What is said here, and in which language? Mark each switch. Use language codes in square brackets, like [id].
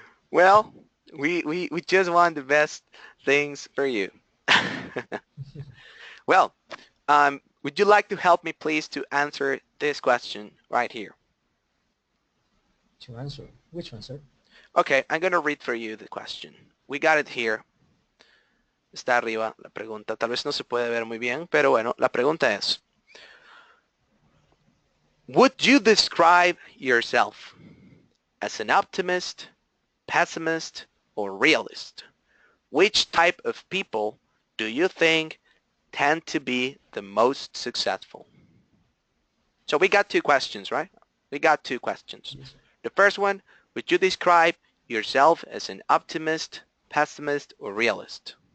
[en] Well, we just want the best things for you. Well, would you like to help me please to answer this question right here? To answer. Which one, sir? Okay, I'm going to read for you the question. We got it here. [es] Está arriba la pregunta. Tal vez no se puede ver muy bien, pero bueno, la pregunta es, [en] would you describe yourself as an optimist, pessimist, or realist? Which type of people do you think tend to be the most successful? So we got two questions, right? We got two questions. Yes, sir. The first one, would you describe yourself as an optimist, pessimist, or realist?